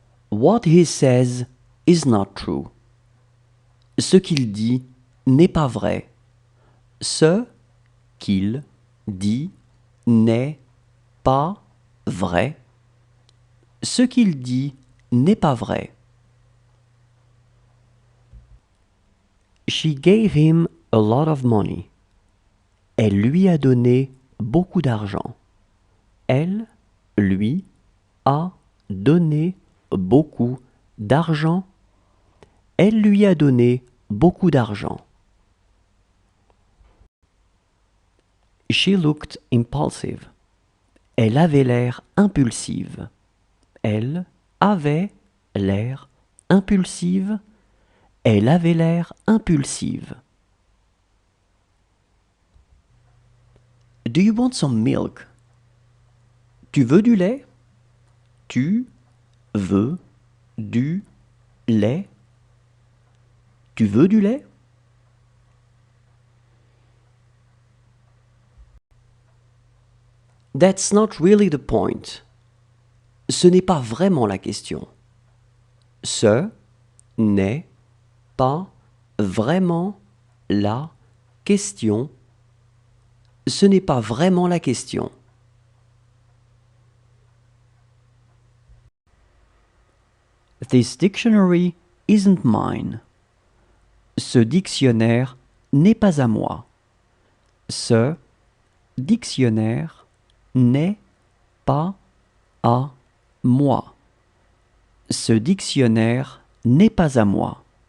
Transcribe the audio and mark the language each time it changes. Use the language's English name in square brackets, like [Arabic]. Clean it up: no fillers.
[English] What he says is not true. [French] Ce qu'il dit n'est pas vrai. Ce qu'il dit n'est pas vrai. Ce qu'il dit n'est pas vrai. [English] She gave him a lot of money. [French] Elle lui a donné beaucoup d'argent. Elle lui a donné beaucoup d'argent. Elle lui a donné beaucoup d'argent. [English] She looked impulsive. [French] Elle avait l'air impulsive. Elle avait l'air impulsive. Elle avait l'air impulsive. [English] Do you want some milk? [French] Tu veux du lait? Tu veux du lait? Tu veux du lait? [English] That's not really the point. [French] Ce n'est pas vraiment la question. Ce n'est pas vraiment la question. Ce n'est pas vraiment la question. [English] This dictionary isn't mine. [French] Ce dictionnaire n'est pas à moi. Ce dictionnaire n'est pas à moi. Ce dictionnaire n'est pas à moi.